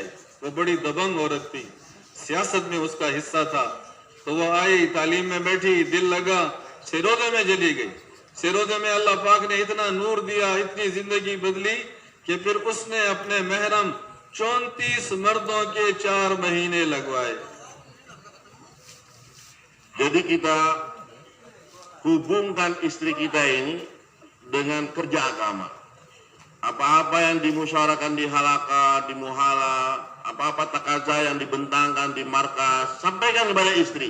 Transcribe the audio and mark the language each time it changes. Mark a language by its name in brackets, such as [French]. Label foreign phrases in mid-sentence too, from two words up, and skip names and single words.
[Hindi] वो बड़ी दबंग औरत थी, सियासत में उसका हिस्सा था. तो वो आई, तालीम में बैठी, दिल लगा, सिरोजे में चली गई. सिरोजे में अल्लाह पाक ने इतना नूर दिया, इतनी जिंदगी बदली कि फिर उसने अपने महरम 34 मर्दों के 4 महीने लगवाए. [Indonesian] Jadi kita hubungkan istri kita ini dengan kerja agama. Apa-apa yang dimusyawarakan di halaqah, di muhala, apa-apa takaza yang dibentangkan di markas, sampaikan kepada istri.